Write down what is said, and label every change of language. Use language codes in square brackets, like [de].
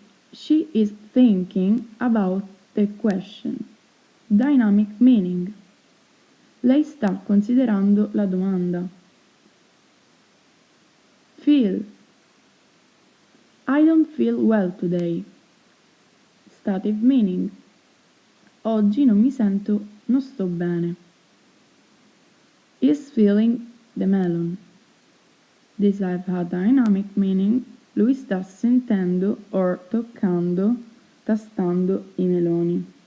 [en] She is thinking about the question. Dynamic meaning. [it] Lei sta considerando la domanda. [en] Feel. I don't feel well today. Stative meaning. [it] Oggi non sto bene. [en] Is feeling the melon. This have a dynamic meaning. [it] Lui sta sentendo or toccando, tastando i meloni.